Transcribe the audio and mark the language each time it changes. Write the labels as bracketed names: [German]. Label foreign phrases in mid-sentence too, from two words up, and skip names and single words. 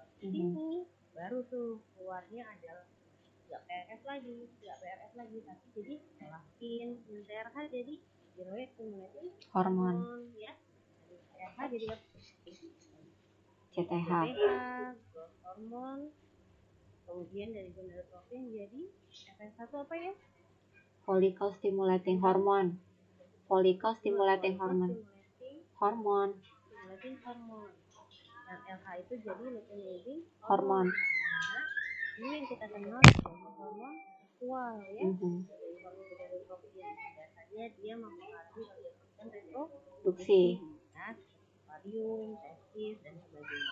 [Indonesian] Ini baru tuh keluarnya adalah nggak PRF lagi tapi jadi elafin TRH jadi tiroid stimulating hormon ya. Dari TRH jadi CTH growth hormon, kemudian dari gonadotropin jadi FSH itu apa ya? [English] Follicle stimulating hormone. Follicle stimulating hormone. Hormone. Stimulating hormone. [Indonesian] Yang LH itu jadi luteinizing Hormon. Nah, ini yang kita kenal sebagai hormon seksual ya. Dari hormon gonadotropin. Biasanya dia mempengaruhi organ reproduksi, ya, ovarium, testis dan sebagainya.